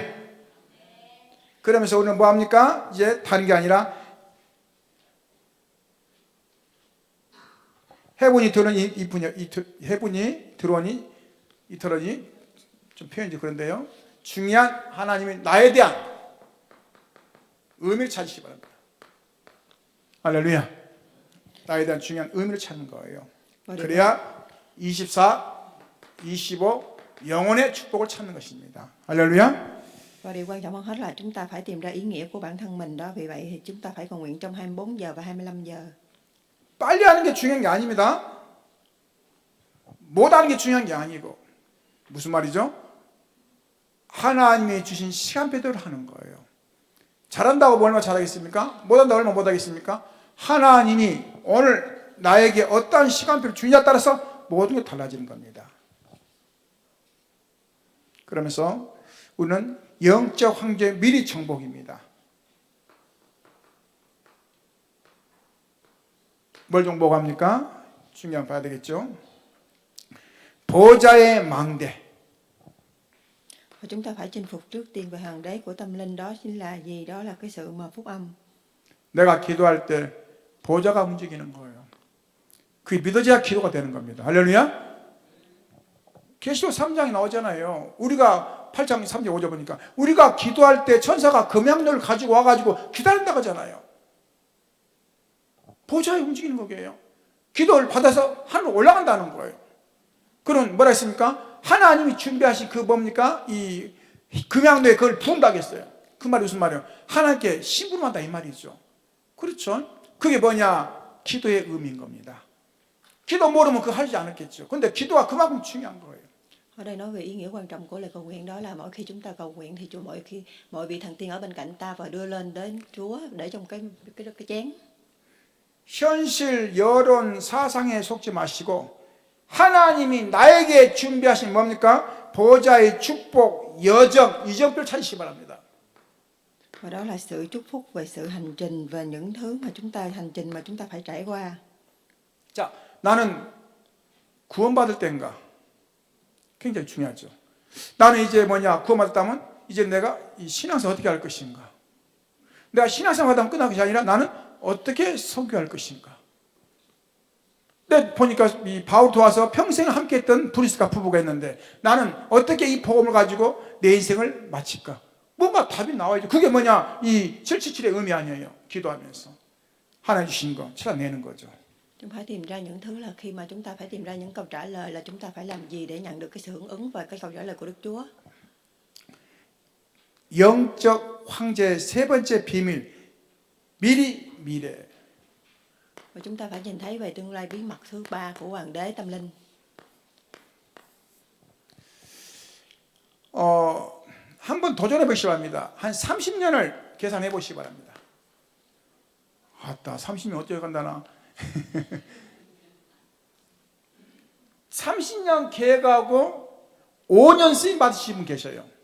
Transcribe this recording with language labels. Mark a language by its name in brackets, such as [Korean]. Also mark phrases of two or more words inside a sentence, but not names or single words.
[Korean] 그러면서 우리는 뭐합니까? 이제 다른 게 아니라 해분이 들어오니 해분이 들어오니 이틀어니, 좀 표현이 그런데요, 중요한 하나님의 나에 대한 의미를 찾으시기 바랍니다. 할렐루야. 나에 대한 중요한 의미를 찾는 거예요. 그래야 24, 25 영혼의 축복을 찾는 것입니다. 할렐루야. [Vietnamese] Và điều quan trọng hơn hết là chúng ta phải tìm ra ý nghĩa của bản thân mình đó. Vì vậy thì chúng ta phải cầu nguyện trong 24 giờ và 25 giờ. [Korean] 빨리 하는 게 중요한 게 아닙니다. 못 하는 게 중요한 게 아니고, 무슨 말이죠? 하나님이 주신 시간표대로 하는 거예요. 잘한다고 얼마나 잘하겠습니까? 못한다고 얼마나 못하겠습니까? 하나님이 오늘 나에게 어떠한 시간표를 주느냐에 따라서 모든 게 달라지는 겁니다. 그러면서 우리는 영적 황제의 미리 정복입니다. 뭘 정복합니까? 중요한 거 봐야 되겠죠. 보좌의 망대. [Vietnamese] Và chúng ta phải chinh phục trước tiên về hoàng đế của tâm linh, đó chính là gì? Đó là cái sự mà phúc âm. [Korean] 내가 기도할 때 보좌가 움직이는 거예요. 그게 믿어져야 기도가 되는 겁니다. 할렐루야. 계시록 3장에 나오잖아요. 우리가 8장 3절 5절 보니까 우리가 기도할 때 천사가 금양로를 가지고 와가지고 기다린다고 하잖아요. 보좌에 움직이는 거예요. 기도를 받아서 하늘로 올라간다는 거예요. 그럼 뭐라 했습니까? 하나님이 준비하신 그 뭡니까? 이 금양도에 그걸 부은다겠어요. 그 말이 무슨 말이에요? 하나님께 심부름한다 이 말이죠. 그렇죠? 그게 뭐냐? 기도의 의미인 겁니다. 기도 모르면 그거 하지 않았겠죠. 근데 기도가 그만큼 중요한 거예요. [Vietnamese] Ở đây nói về ý nghĩa quan trọng của lời cầu nguyện, đó là mỗi khi chúng ta cầu nguyện thì mỗi vị thần tiên ở bên cạnh ta và đưa lên đến Chúa để trong cái chén. [Korean] 현실, 여론, 사상에 속지 마시고 하나님이 나에게 준비하신 뭡니까? 보좌의 축복, 여정, 이정표를 찾으시기 바랍니다. [Vietnamese] Và đó là sự chúc phúc về sự hành trình và những thứ mà hành trình mà chúng ta phải trải qua. [Korean] 자, 나는 구원받을 때인가? 굉장히 중요하죠. 나는 이제 구원받았다면 이제 내가 이 신앙생활 어떻게 할 것인가? 내가 신앙생활 하다면 끝난 것이 아니라 나는 어떻게 선교할 것인가? 근데 보니까 이 바울 도와서 평생 함께했던 브리스가 부부가 있는데 나는 어떻게 이 복음을 가지고 내 인생을 마칠까? 뭔가 답이 나와야죠. 그게 이 777의 의미 아니에요. 기도하면서 하나님 주신 거 찾아내는 거죠. [Vietnamese] Chúng phải tìm ra những thứ là khi mà chúng ta phải tìm ra những câu trả lời là chúng ta phải làm gì để nhận được cái sự hưởng ứng và cái câu trả lời của Đức Chúa. [Korean] 영적 황제의 세 번째 비밀, 미리 미래. [Vietnamese] Và chúng ta phải nhìn thấy về tương lai bí mật thứ ba của Hoàng đế tâm linh. [Korean] 한번 도전해 보시기 바랍니다. 한 30년을 계산해 보시기 바랍니다. 아따, 30년 어떻게 간다나. 30년 계획하고 5년 쓰임 받으신 분 계셔요.